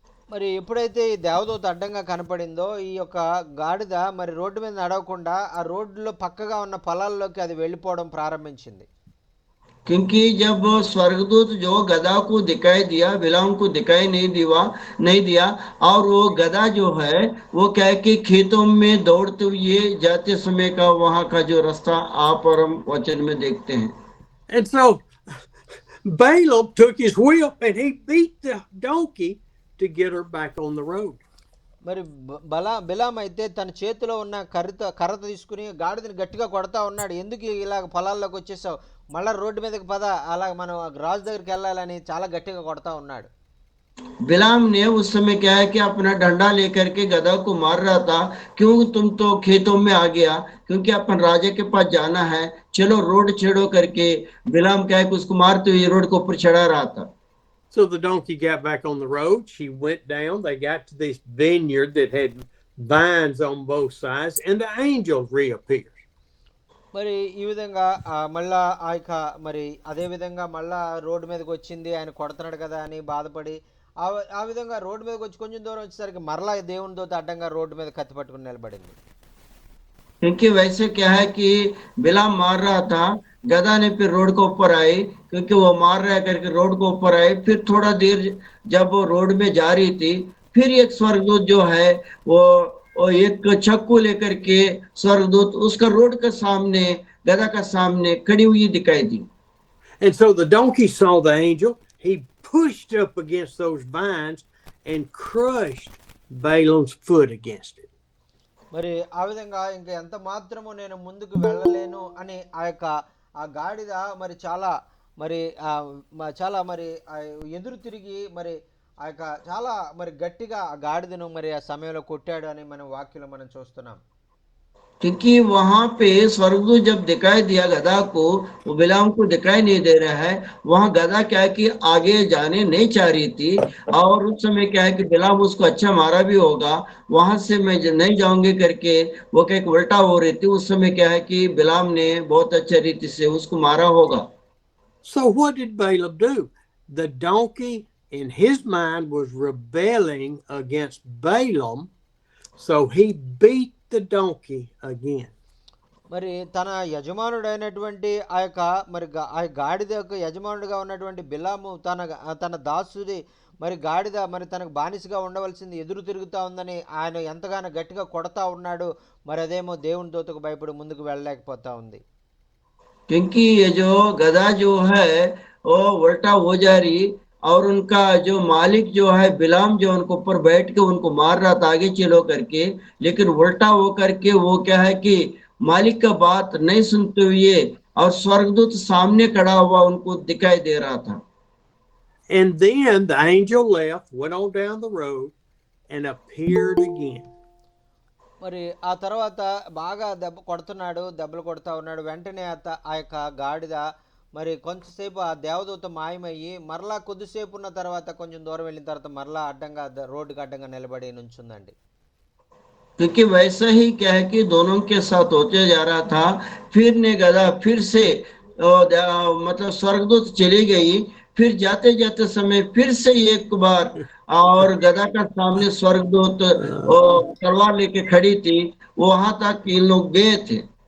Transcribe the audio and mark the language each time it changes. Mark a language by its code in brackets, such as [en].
[te] మరి ఎప్పుడైతే ఈ దేవదూత అడ్డంగా కనపడిందో ఈ యొక్క గాడిద మరి రోడ్డు మీద నడవకుండా ఆ రోడ్డులో పక్కగా ఉన్న పొలాల్లోకి అది వెళ్ళిపోవడం ప్రారంభించింది. [hi] क्योंकि जब स्वर्गदूत जो गधा को दिखाई दिया बिलाम को दिखाई नहीं दिया और वो गधा जो है वो क्या है कि खेतों में दौड़ते हुए जाते समय का वहां का जो रास्ता आप और हम वचन में देखते हैं। [en] And so Balaam took his whip and he beat the donkey to get her back on the road. [te] మరి బిలాం అయితే తన చేతిలో ఉన్న కర్ర తీసుకుని గాడిదని గట్టిగా కొడతా ఉన్నాడు. ఎందుకు ఇలా పొలాల్లోకి వచ్చేసావు, మళ్ళీ రోడ్డు మీదకి పద, అలా మనం రాజు దగ్గరికి వెళ్ళాలని చాలా గట్టిగా కొడతా ఉన్నాడు. [hi] बिलाम ने उस समय क्या है कि अपना डंडा लेकर के गधा को मार रहा था। क्यों तुम तो खेतों में आ गया, क्योंकि अपन राजा के पास जाना है, चलो रोड छेड़ो करके बिलाम क्या है कि उसको मारते हुए रोड के ऊपर चढ़ा रहा था। [en] So the donkey got back on the road. She went down. They got to this vineyard that had vines on both sides, and the angel reappears. [te] మరి ఈ విధంగా మళ్ళా ఆ యొక్క మరి అదే విధంగా మళ్ళా రోడ్డు మీదకి వచ్చింది, ఆయన కొడుతున్నాడు కదా అని బాధపడి ఆ విధంగా రోడ్డు మీదకి వచ్చి కొంచెం దూరం వచ్చేసరికి మరలా దేవుని దూత అడ్డంగా రోడ్డు మీద కత్తి పట్టుకుని నిలబడింది. [hi] क्योंकि वैसे क्या है कि बिलाम मार रहा था, गधा ने फिर रोड के ऊपर आई, क्योंकि वो मार रहा है करके रोड के ऊपर आई। फिर थोड़ा देर जब वो रोड में जा रही थी, फिर एक स्वर्गदूत जो है वो एक चक्कू लेकर के स्वर्गदूत उसका रोड के सामने, गधा का सामने खड़ी हुई दिखाई दी। [en] And so the donkey saw the angel. He pushed up against those vines and crushed Balaam's foot against it. [te] మరి ఆ విధంగా ఇంకా ఎంత మాత్రము నేను ముందుకు వెళ్ళలేను అని ఆ గాడిద మరి చాలా మరి చాలా మరి ఎదురు తిరిగి మరి చాలా మరి గట్టిగా ఆ గాడిదను మరి ఆ సమయంలో కొట్టాడు అని మనం వాక్యంలో మనం చూస్తున్నాం. [hi] क्योंकि वहां पे स्वर्गदूत जब दिखाई दिया गधा को, वो बिलाम को दिखाई नहीं दे रहा है। वहां गधा क्या है कि आगे जाने नहीं चाह रही थी, और उस समय क्या है कि बिलाम उसको अच्छा मारा भी होगा, वहां से मैं नहीं जाऊंगी करके वो क्या उल्टा हो रही थी। उस समय क्या है कि बिलाम ने बहुत अच्छे रीति से उसको मारा होगा। [en] So what did Balaam do? The donkey in his mind was rebelling against Balaam, so he beat the donkey again. [te] మరి తన యజమానుడైనటువంటి ఆ యొక్క మరి ఆ గాడిద యొక్క యజమానుడిగా ఉన్నటువంటి బిలాము తన దాసుది మరి గాడిద మరి తనకు బానిసగా ఉండవలసింది ఎదురు తిరుగుతూ ఉందని ఆయన ఎంతగానో గట్టిగా కొడతా ఉన్నాడు. మరి అదేమో దేవుని దూతకు భయపడి ముందుకు వెళ్ళలేకపోతా ఉంది. [hi] क्योंकि ये जो गधा जो है वो उल्टा हो जा रही, और उनका जो मालिक जो है बिलाम जो उनको ऊपर बैठ के उनको मार रहा था आगे चलो करके, लेकिन उल्टा हो करके वो क्या है कि मालिक का बात नहीं सुनते हुए, और स्वर्गदूत सामने खड़ा हुआ उनको दिखाई दे रहा था। [en] And then the angel left, went on down the road, and appeared again. [te] మరి ఆ తర్వాత బాగా దెబ్బలు కొడతా ఉన్నాడు. వెంటనే ఆ యొక్క గాడిద మరి కొంచెంసేపు ఆ దేవదూత మాయమయ్యి మరలా కొద్దిసేపు ఉన్న తర్వాత కొంచెం దూరం వెళ్ళిన తర్వాత మరలా అడ్డంగా రోడ్డుకి అడ్డంగా నిలబడి నుంచుందండి. [hi] क्योंकि वैसा ही क्या है कि दोनों के साथ होते जा रहा था। फिर ने गधा फिर से मतलब स्वर्गदूत चली गई। फिर जाते जाते समय फिर से एक बार, और गधा का सामने स्वर्गदूत तलवार लेके खड़ी थी, वहां तक इन लोग गए थे।